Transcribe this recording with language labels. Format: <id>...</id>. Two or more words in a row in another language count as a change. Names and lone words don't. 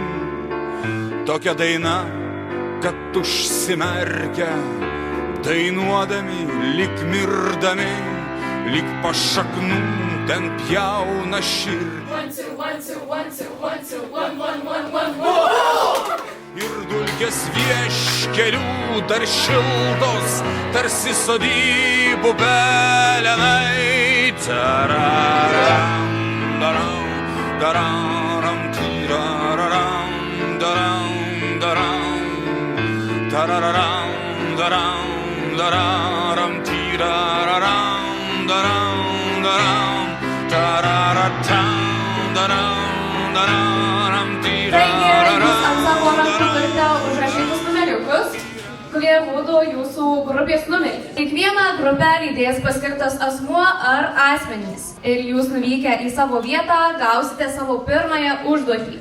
<lt>Tokia daina, kad užsimerkia, dainuodami, lyg mirdami, lyg pašaknų ten pjauna širdį. Ir dulkės vieškelių dar šiltos, tarsi sodybų pelenai. Tararam, daram, dararam, tiraram, daram, daram. Tararam, daram, dararam, tiraram, daram, daram. Tararatam, daram, dararam, tiraram. Užrašytus numeriukus, kurie rodo jūsų grupės numerį. Kiekvieną grupę lydės paskirtas asmuo ar asmenys. Ir jūs nuvykę į savo vietą gausite savo pirmąją užduotį.</lt>